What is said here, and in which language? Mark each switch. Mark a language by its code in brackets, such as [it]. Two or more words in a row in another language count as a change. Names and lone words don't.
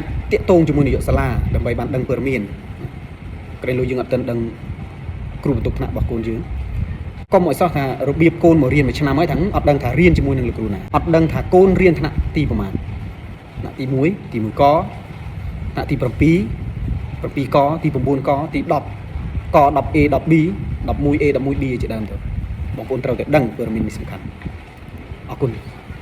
[km] តាក់ទងជាមួយនាយកសាលាដើម្បីបានដឹងព័ត៌មានក្រែងលោយើងអត់ទាន់ដឹងគ្រូបន្ទប់ថ្នាក់របស់កូនយើងកុំឲ្យសោះថារបៀបកូនមករៀនមួយឆ្នាំហើយថាអត់ដឹងថារៀនជាមួយនឹងលោកគ្រូណាអត់ដឹងថាកូនរៀនថ្នាក់ទីប្រមាណថ្នាក់ទី1ទី1កថ្នាក់ទី7 7កទី9កទី10ក 10A 10B 11A 11B ជាដើមទៅបងប្អូនត្រូវតែដឹងព័ត៌មាននេះសំខាន់អរគុណ